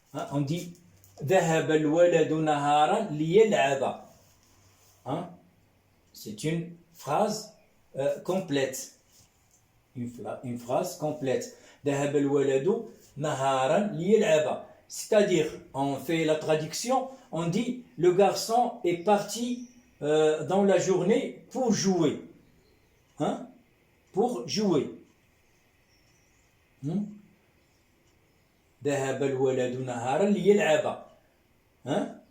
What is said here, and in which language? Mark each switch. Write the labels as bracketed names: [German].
[French] On dit [Arabic] ذهب الولد نهارا ليلعب. [French] C'est une phrase complète. Une phrase complète. [Arabic] ذهب الولد نهارا ليلعب. [French] C'est-à-dire, on fait la traduction, on dit le garçon est parti dans la journée pour jouer. Hein? Pour jouer. [Arabic] ذهب الولد نهارا ليلعب. [French] Hein?